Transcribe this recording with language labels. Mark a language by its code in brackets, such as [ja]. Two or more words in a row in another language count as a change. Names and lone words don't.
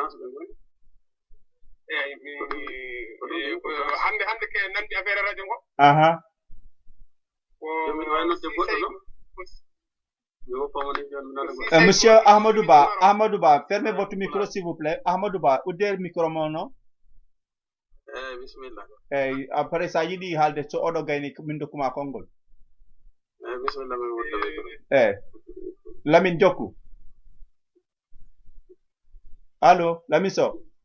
[ff] eyyi hande ke nandi [fr] affaire radio [ff] ngo [fr] Monsieur Ahmadou Ba fermez votre micro s'il vous plaît Ahmadou Ba [ff] uddere micro mon no bismillah eyyi après sa yiɗi haalde so oɗo gayni min dokkuma konngol bismillah min wutta eyyi Lamine jokku allo Lamine Sow